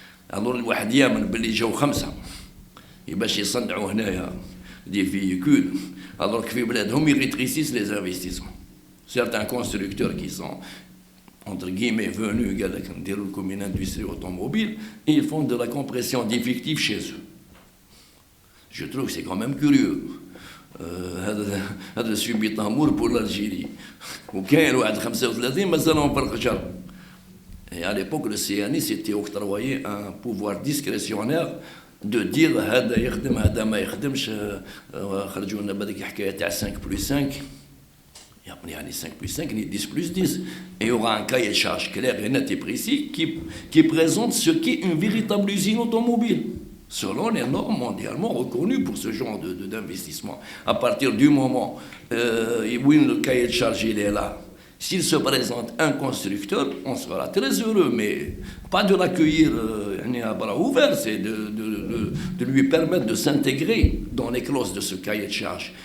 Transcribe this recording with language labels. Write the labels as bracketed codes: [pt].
[fr] Alors, [ar] الواحد يامن باللي جاو 5 باش يصنعوا هنايا [fr] des véhicules, alors que [ar] في بلادهم [fr] ils rétrécissent les investissements. Certains constructeurs qui sont entre guillemets venus comme une industrie automobile, et ils font de la compression d'effectifs chez eux. Je trouve que c'est quand même curieux. [ar] هذا سبي طامور [fr] pour l'Algérie. [ar] وكاين واحد 35 مازالهم فرق جر. [fr] Et à l'époque, le CNI s'était octroyé un pouvoir discrétionnaire de dire [ar] هذا يخدم هذا ما يخدمش. خرجوا لنا بهذيك الحكايه تاع 5 plus 5. يعني [fr] 5 plus 5 ni 10 plus 10. Et il y aura un cahier de charge clair et net et précis qui présente ce qu'est une véritable usine automobile, selon les normes mondialement reconnues pour ce genre d'investissement. À partir du moment où le cahier de charge il est là, s'il se présente un constructeur, on sera très heureux, mais pas de l'accueillir à bras ouverts, c'est de lui permettre de s'intégrer dans les clauses de ce cahier de charge.